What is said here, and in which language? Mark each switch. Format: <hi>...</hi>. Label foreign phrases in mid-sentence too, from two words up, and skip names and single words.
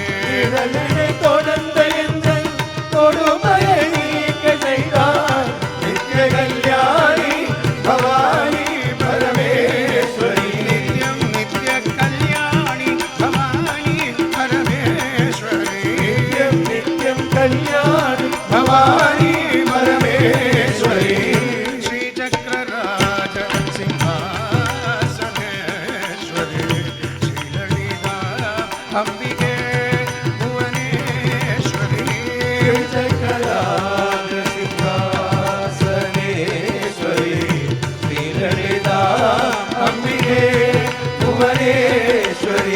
<ta>நிழலென தொடர்ந்த எங்கள் கொடுமையை நீக்க செய்தார் நித்ய கல்யாணி பவானி பரமேஸ்வரி நித்யம் நித்ய கல்யாணி பவானி பரமேஸ்வரி நித்யம் நித்யம் கல்யாணி பவானி பரமேஸ்வரி</ta> <sa>श्रीचक्रराज सिंहासनेश्वरी श्रीललिता अम्बिके भुवनेश्वरी चक्रराज सिंहासनेश्वरी श्रीललिता अम्बिके भुवनेश्वरी</sa>